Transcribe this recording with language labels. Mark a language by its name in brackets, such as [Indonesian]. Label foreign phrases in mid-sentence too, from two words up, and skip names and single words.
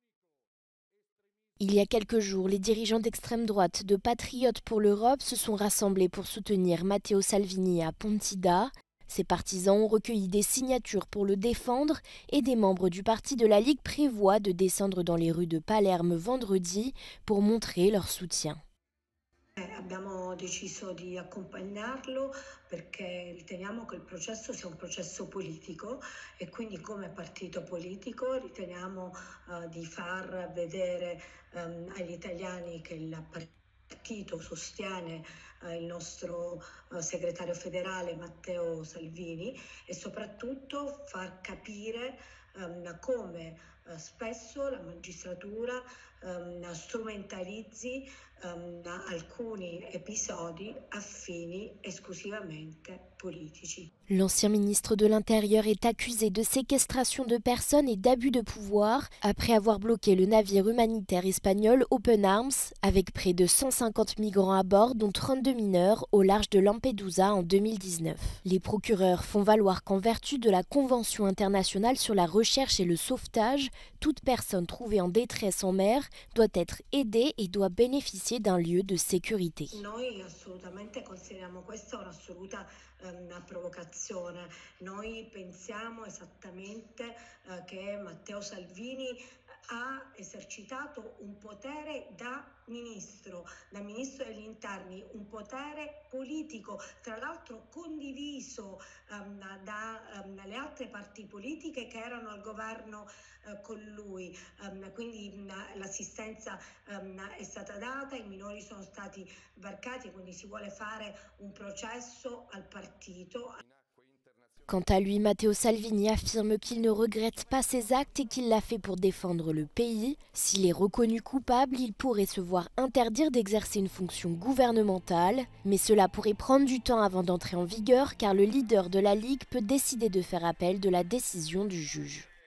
[French] Il y a quelques jours, les dirigeants d'extrême droite de Patriotes pour l'Europe se sont rassemblés pour soutenir Matteo Salvini à Pontida. Ses partisans ont recueilli des signatures pour le défendre et des membres du parti de la Ligue prévoient de descendre dans les rues de Palerme vendredi pour montrer leur soutien. [Italian] Abbiamo deciso di accompagnarlo perché riteniamo che il processo sia un processo politico e quindi come partito politico riteniamo di far vedere agli italiani che il partito sostiene il nostro segretario federale Matteo Salvini e soprattutto far capire come spesso la magistratura strumentalizzi alcuni episodi affini esclusivamente politici. [French] L'ancien ministre de l'Intérieur est accusé de séquestration de personnes et d'abus de pouvoir après avoir bloqué le navire humanitaire espagnol Open Arms avec près de 150 migrants à bord, dont 32 mineurs, au large de Lampedusa en 2019. Les procureurs font valoir qu'en vertu de la Convention internationale sur la recherche et le sauvetage, toute personne trouvée en détresse en mer doit être aidée et doit bénéficier d'un lieu de sécurité. [Italian] Noi assolutamente consideriamo questa un'assoluta provocazione. Noi pensiamo esattamente che Matteo Salvini ha esercitato un potere da ministro degli interni, un potere politico, tra l'altro condiviso dalle altre parti politiche che erano al governo con lui, quindi l'assistenza è stata data, i minori sono stati varcati, quindi si vuole fare un processo al partito. [French] Quant à lui, Matteo Salvini affirme qu'il ne regrette pas ses actes et qu'il l'a fait pour défendre le pays. S'il est reconnu coupable, il pourrait se voir interdire d'exercer une fonction gouvernementale. Mais cela pourrait prendre du temps avant d'entrer en vigueur car le leader de la Ligue peut décider de faire appel de la décision du juge.